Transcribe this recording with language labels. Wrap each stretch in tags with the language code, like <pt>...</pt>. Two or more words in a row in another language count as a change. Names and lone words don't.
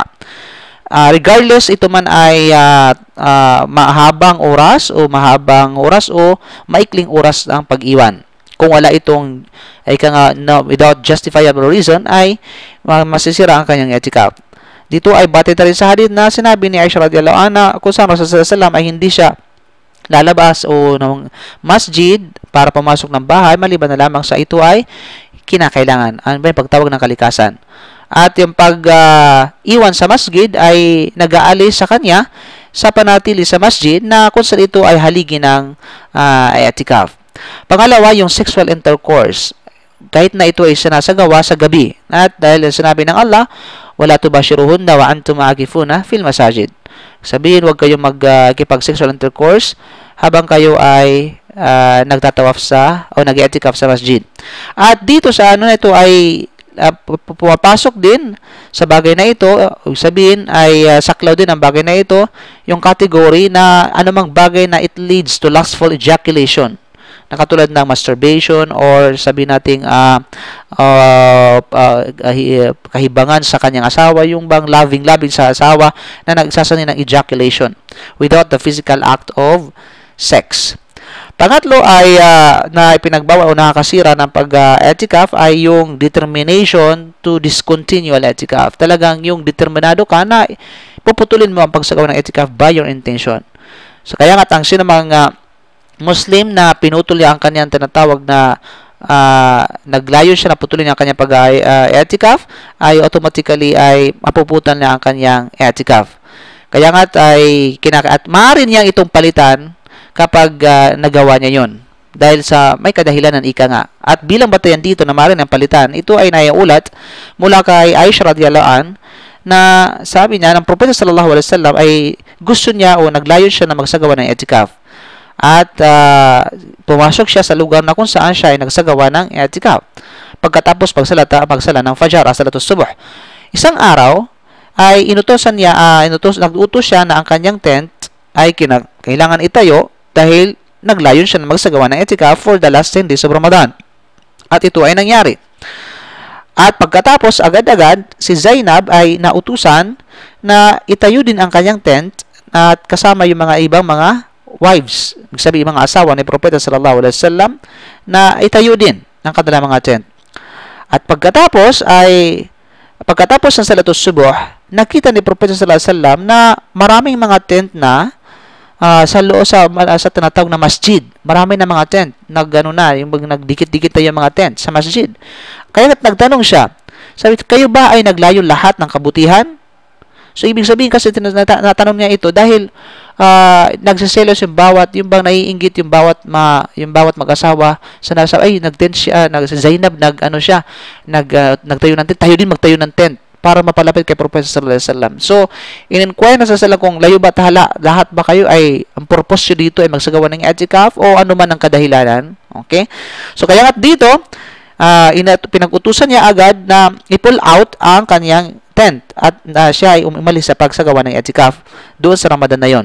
<tl>Regardless ito man ay mahabang oras o maikling oras ang pag-iwan. Kung wala itong</tl> <en>without justifiable reason,</en> <tl>ay masisira ang kanyang etikaf. Dito ay batay rin sa hadith na sinabi ni Aisha</tl> <ar>رضي الله عنها</ar> <tl>kung saan Rasulullah</tl> <ar>صلى الله عليه وسلم</ar> <tl>ay hindi siya lalabas o ng masjid para pumasok ng bahay maliban na lamang sa ito ay kinakailangan, ang pagtawag ng kalikasan. At yung pag-iwan sa masjid ay nag-aalis sa kanya sa panatili sa masjid na kung saan ito ay haligi ng etikaf. Pangalawa, yung</tl> <en>sexual intercourse,</en> <tl>kahit na ito ay sinasagawa sa gabi. At dahil sinabi ng Allah,</tl> <ar>ولا تباشروهن وأنتم عاكفون في المساجد.</ar> <tl>Sabihin, huwag kayong magkipag-</tl> <en>sexual intercourse</en> <tl>habang kayo ay nagtatawaf o nag-i'tikaf sa masjid. At dito sa ito ay pumapasok din sa bagay na ito, sabihin ay saklaw din ang bagay na ito, yung category na anumang bagay na</tl> <en>it leads to lustful ejaculation,</en> <tl>na katulad ng masturbation or sabihin nating kahibangan sa kanyang asawa, yung bang loving sa asawa na nagsasanay ng ejaculation</tl> <en>without the physical act of sex.</en> <tl>Pangatlo ay na ipinagbawal o nakakasira ng pag-etikaf ay yung</tl> <en>determination to discontinue</en> <tl>al-etikaf. Talagang yung determinado ka na puputulin mo ang pagsagawa ng etikaf</tl> <en>by your intention.</en> <tl>So kaya nga ang sinamang Muslim na pinutol niya ang kanyang tinatawag na naglayo siya na putulin niya ang kanyang pag-etikaf, ay automatically ay mapuputan niya ang kanyang etikaf. Kaya nga ay at maaari niya itong palitan kapag nagawa niya yon, dahil sa may kadahilanan ika nga. At bilang batayan dito na maaari niyang palitan, ito ay naiulat mula kay Aisha</tl> <ar>رضي الله عنها</ar> <tl>na sabi niya ng Propeta</tl> <ar>صلى الله عليه وسلم</ar> <tl>ay gusto niya o naglayo siya na magsagawa ng etikaf. At pumasok siya sa lugar na kung saan siya ay nagsagawa ng i'tikaf pagkatapos pagsala ng Fajr,</tl> <ar>صلاة الصبح.</ar> <tl>Isang araw ay nag-utos siya na ang kanyang tent ay kailangan itayo dahil naglayon siya na magsagawa ng i'tikaf</tl> <en>for the last 10 days of Ramadan.</en> <tl>At ito ay nangyari. At pagkatapos, agad-agad, si Zainab ay nautusan na itayo din ang kanyang tent at kasama yung mga ibang mga wives, sabi mga asawa ni Propeta</tl> <ar>صلى الله عليه وسلم,</ar> <tl>na itayo din ang kanilang mga tent. At pagkatapos ng</tl> <ar>صلاة الصبح,</ar> <tl>nakita ni Propeta</tl> <ar>صلى الله عليه وسلم</ar> <tl>na maraming mga tent na sa tinatawag na masjid. Marami na mga tent. Yung nagdikit-dikit na yung mga tent sa masjid. Kaya nagtanong siya, sabi, kayo ba ay naglayo lahat ng kabutihan? So, ibig sabihin kasi natanong niya ito dahil nagsiselos yung bang naiinggit yung bawat mag-asawa sa nasa, ay, nag-tent siya, si Zainab, nagtayo ng tent, tayo din magtayo ng tent para mapalapit kay Propeta</tl> <ar>صلى الله عليه وسلم.</ar> <tl>So, in-inquire na sa sala kung layo ba lahat ba kayo ay ang purpose nyo dito ay magsagawa ng i'tikaf o ano man ang kadahilanan. Okay? So, kaya nga dito, pinag-utusan niya agad na i-</tl> <en>pull out</en> <tl>ang kanyang tent at siya ay umalis sa pagsagawa ng i'tikaf doon sa Ramadan na yon.</tl>